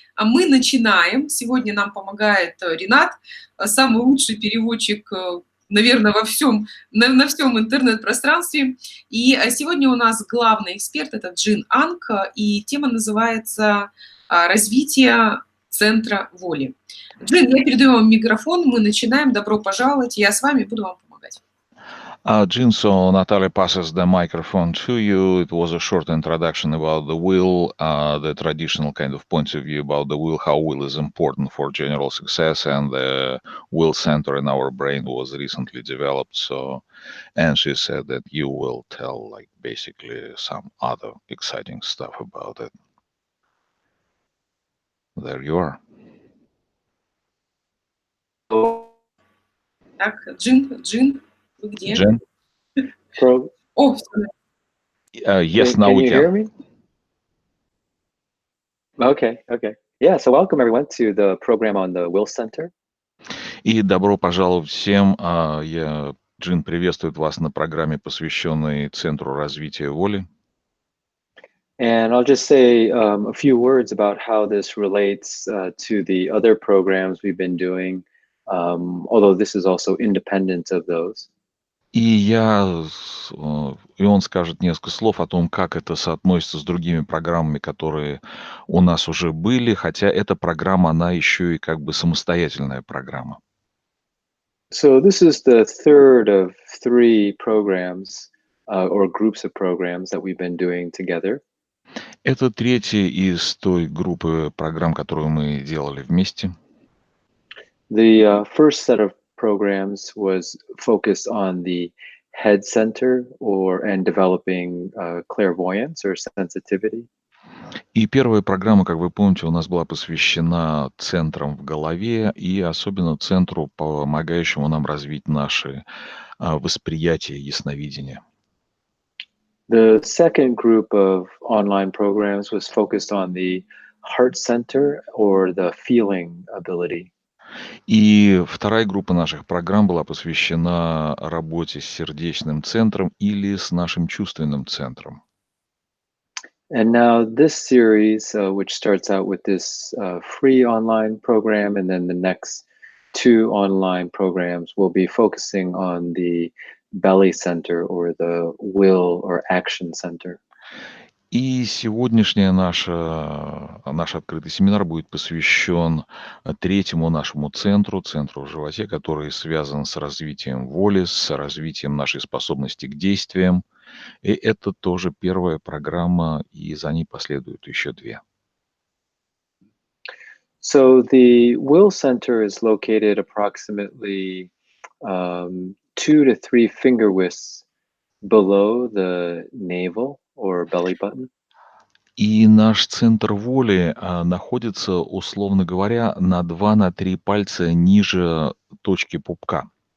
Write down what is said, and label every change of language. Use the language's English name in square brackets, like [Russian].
[Russian] А мы начинаем. Сегодня нам помогает Ренат, самый лучший переводчик, наверное, на всем интернет-пространстве. И сегодня у нас главный эксперт – это Джин Анг, и тема называется «Развитие центра воли». Джин, я передаю вам микрофон, мы начинаем. Добро пожаловать, я с вами буду вам помогать. [English] Jin, so Natalia passes the microphone to you. It was a short introduction about the will, the traditional kind of points of view about the will, how will is important for general success, and the will center in our brain was recently developed. So, and she said that you will tell like basically some other exciting stuff about it. There you are. [Russian] Так, Джин, вы где? Jen? О, всё. [English] Yes, now Can we you can. hear me? Okay. Yeah, so welcome everyone to the program on the Will Center. [Russian] И добро пожаловать всем. Джин приветствует вас на программе, посвященной Центру развития воли. [English] And I'll just say a few words about how this relates to the other programs we've been doing, although this is also independent of those. [Russian] И он скажет несколько слов о том, как это соотносится с другими программами, которые у нас уже были, хотя эта программа, она еще и как бы самостоятельная программа. [English] So this is the third of three programs or groups of programs that we've been doing together. [Russian] Это третья из той группы программ, которую мы делали вместе. [English] The first set of programs was focused on the head center and developing clairvoyance or sensitivity. [Russian] И первая программа, как вы помните, у нас была посвящена центрам в голове и особенно центру, помогающему нам развить наши восприятия, ясновидение. [English] The second group of online programs was focused on the heart center or the feeling ability. [Russian] И вторая группа наших программ была посвящена работе с сердечным центром или с нашим чувственным центром. [English] And now this series, which starts out with this free online program, and then the next two online programs will be focusing on the belly center or the will or action center. [Russian] И сегодняшний наш открытый семинар будет посвящен третьему нашему центру в животе, который связан с развитием воли, с развитием нашей способности к действиям. И это тоже первая программа, и за ней последуют еще две. [English] So the will center is located approximately 2 to 3 finger widths below the navel or belly button. [Russian] И наш центр воли находится, условно говоря, на 2-3 пальца ниже точки пупка.